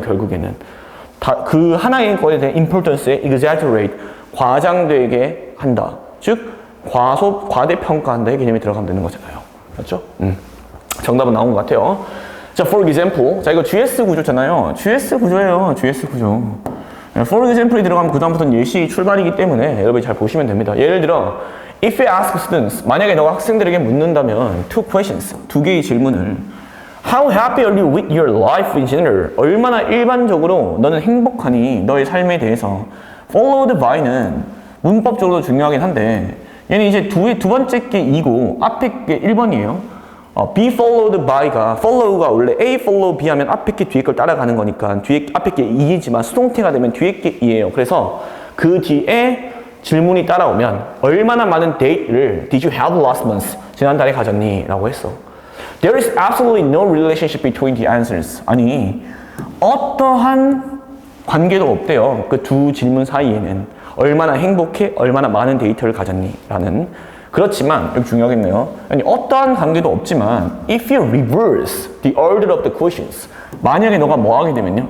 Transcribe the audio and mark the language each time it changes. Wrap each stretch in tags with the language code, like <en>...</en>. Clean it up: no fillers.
<ko>결국에는 그 하나의 것에 대한 importance에 exaggerate, 과장되게 한다. 즉 과대평가한다의 개념이 들어가면 되는 거잖아요. 맞죠? 정답은 나온 것 같아요. 자, for example. 자, 이거 GS 구조잖아요. GS 구조예요. GS 구조. for example이 들어가면 그다음부터는 예시 출발이기 때문에 여러분이 잘 보시면 됩니다. 예를 들어,</ko> <en>if you ask students,</en> <ko>만약에 너가 학생들에게 묻는다면</ko> <en>two questions,</en> <ko>두 개의 질문을</ko> <en>How happy are you with your life in general?</en> <ko>얼마나 일반적으로 너는 행복하니? 너의 삶에 대해서 followed by는 문법적으로 중요하긴 한데 얘는 이제 두 번째 게 2고 앞에 게 1번이에요. be followed by가 follow가 원래 A follow B 하면 앞에 게 뒤에 걸 따라가는 거니까 앞에 게 2이지만 수동태가 되면 뒤에 게 2예요. 그래서 그 뒤에 질문이 따라오면 얼마나 많은 데이트를</ko> <en>did you have last month?</en> <ko>지난달에 가졌니? 라고 했어.</ko> <en>There is absolutely no relationship between the answers.</en> <ko>아니 어떠한 관계도 없대요. 그 두 질문 사이에는 얼마나 행복해? 얼마나 많은 데이트를 가졌니? 라는 그렇지만 여기 중요하겠네요. 아니 어떠한 관계도 없지만</ko> <en>if you reverse the order of the questions</en> <ko>만약에 너가 뭐 하게 되면요.</ko>